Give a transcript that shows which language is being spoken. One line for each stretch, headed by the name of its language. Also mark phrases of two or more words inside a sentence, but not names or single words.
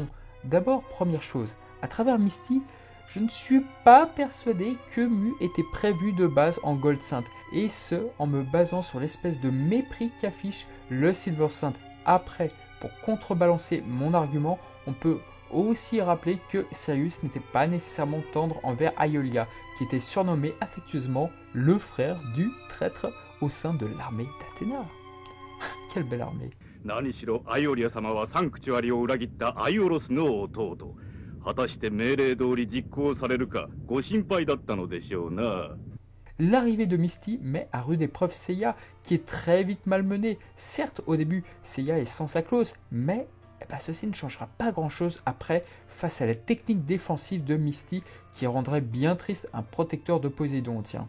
French: D'abord, première chose, à travers Misty, je ne suis pas persuadé que Mu était prévu de base en Gold Saint, et ce, en me basant sur l'espèce de mépris qu'affiche le Silver Saint. Après, pour contrebalancer mon argument, on peut aussi rappeler que Sirius n'était pas nécessairement tendre envers Aeolia, qui était surnommé affectueusement le frère du traître au sein de l'armée d'Athéna. Quelle belle armée!
Japanese: 何しろアイオリア様はサンクチュアリを裏切ったアイオロスの弟。果たして命令通り実行されるかご心配だったのでしょうな。
French: L'arrivée de Misty met à rude épreuve Seiya, qui est très vite malmené. Certes, au début, Seiya est sans sa clause, mais ceci ne changera pas grand-chose après face à la technique défensive de Misty, qui rendrait bien triste un protecteur de Poséidon, tiens.